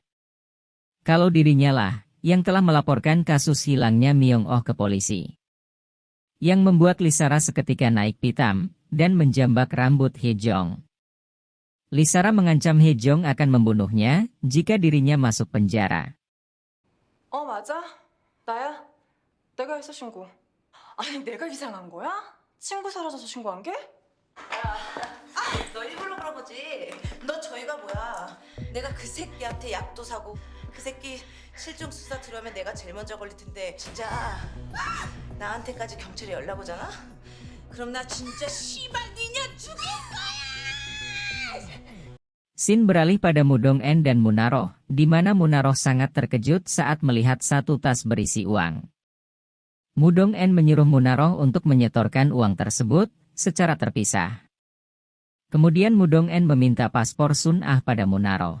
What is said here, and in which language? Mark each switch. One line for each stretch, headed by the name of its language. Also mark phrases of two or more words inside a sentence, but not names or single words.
Indonesian: Kalau dirinya lah, yang telah melaporkan kasus hilangnya Myung-oh ke polisi. Yang membuat Lisara seketika naik pitam, dan menjambak rambut Hye-jong. Lisara mengancam Hye-jong akan membunuhnya, jika dirinya masuk penjara.
Korean: 맞아. 나야. 내가 했어, 신고. 아니, 내가 이상한 거야? 친구 사라져서 신고한 게? 너 일부러 그런 거지. 너 저희가 뭐야. 내가 그 새끼한테 약도 사고 그 새끼 실종 수사 들어오면 내가 제일 먼저 걸릴 텐데 진짜 나한테까지 경찰에 연락 오잖아? 그럼 나 진짜 씨발 니냐 죽일 거야!
Indonesian: Scene beralih pada Mudong-en dan Munaroh, di mana Munaroh sangat terkejut saat melihat satu tas berisi uang. Mudong-en menyuruh Munaroh untuk menyetorkan uang tersebut secara terpisah. Kemudian Mudong-en meminta paspor Sun-ah pada Munaroh.